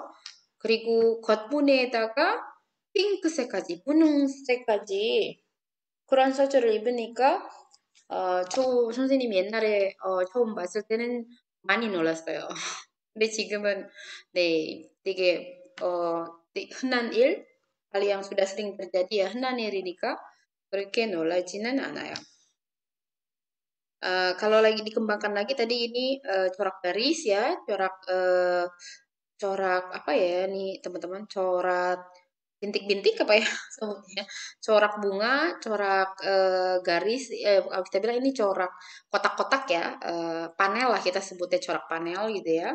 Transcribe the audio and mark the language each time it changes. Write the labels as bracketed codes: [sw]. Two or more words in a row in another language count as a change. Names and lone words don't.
[ko] 그리고 겉무늬에다가 핑크색까지, 분홍색까지 그런 셔츠를 입으니까 선생님 옛날에 처음 봤을 때는 많이 놀랐어요. 근데 지금은 네, 되게 흔한 일, [id] hal yang sudah sering terjadi ya, [ko] 흔한 일이니까 그렇게 놀라지는 않아요. [id] Kalau lagi dikembangkan lagi tadi ini corak garis ya, corak apa ya nih teman-teman, corak bintik-bintik apa ya sebutnya, corak bunga, corak garis, kalau kita bilang ini corak kotak-kotak ya, panel lah kita sebutnya corak panel gitu ya.